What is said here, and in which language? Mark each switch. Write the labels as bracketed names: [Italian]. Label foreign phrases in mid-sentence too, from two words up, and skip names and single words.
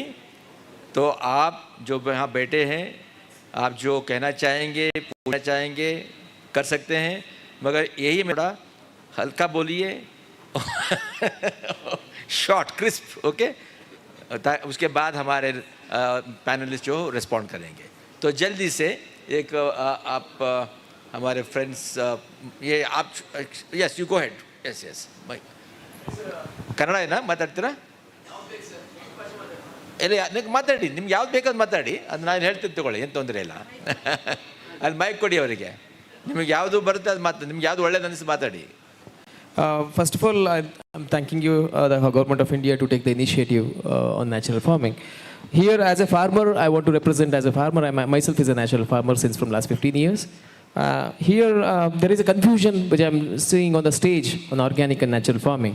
[Hindi] तो आप जो यहाँ बैठे हैं, आप जो कहना चाहेंगे, पूछना चाहेंगे, कर सकते हैं, मगर यही मेरा हल्का बोलिए, [English] short crisp, okay. [Hindi] उसके बाद हमारे पैनलिस्ट जो रिस्पॉन्ड करेंगे। तो जल्दी से एक आप हमारे फ्रेंड्स ये आप [English] yes you go head yes yes [Kannada] भाई ಕನ್ನಡ ಏನಾ ಮಾತಾಡ್ತೀರಾ ಇಲ್ಲ ನೀವು ಮಾತಾಡಿ ನಿಮ್ಗೆ ಯಾವ್ದು ಬೇಕಾದ್ರು ಮಾತಾಡಿ ಅದು ನಾನು ಹೇಳ್ತೀನಿ ತಗೊಳ್ಳಿ ಏನು ತೊಂದರೆ ಇಲ್ಲ ಅಲ್ಲಿ ಮೈಕ್ ಕೊಡಿ ಅವರಿಗೆ ನಿಮಗೆ ಯಾವುದು ಬರುತ್ತೆ ಅದು ಮಾತಾಡಿ ನಿಮ್ಗೆ ಯಾವುದು ಒಳ್ಳೇದು ಅನಿಸಿ ಮಾತಾಡಿ [English] First of all, I'm thanking you, the Government of India, to take the initiative on natural farming. Here, as a farmer, I want to represent as a farmer. I myself is a natural farmer since from last 15 years. Here, there is a confusion which I'm seeing on the stage on organic and natural farming.